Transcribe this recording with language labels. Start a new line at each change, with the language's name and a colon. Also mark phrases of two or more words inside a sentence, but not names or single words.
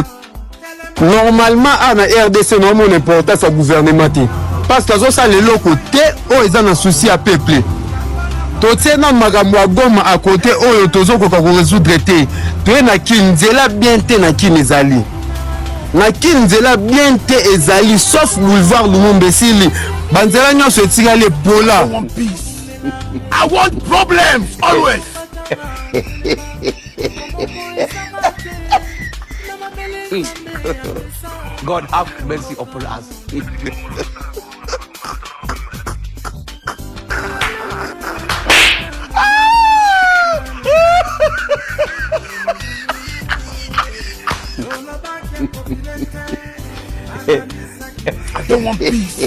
Lingala: Normalement na RDC nomona importance ya gouvernement te
French: parce que
Lingala: azosala eloko te oyo eza na souci ya peuple. Totie na makambo ya Goma
French: à côté
Lingala: oyo tozokoka korésoudre te toye na kini nzela bien te na kini ezali na kini nzela bien te ezali sauf boulevard Lumumba esili banzela nyonso etikali epola.
English: I want problems always. God have mercy upon us. I don't want peace.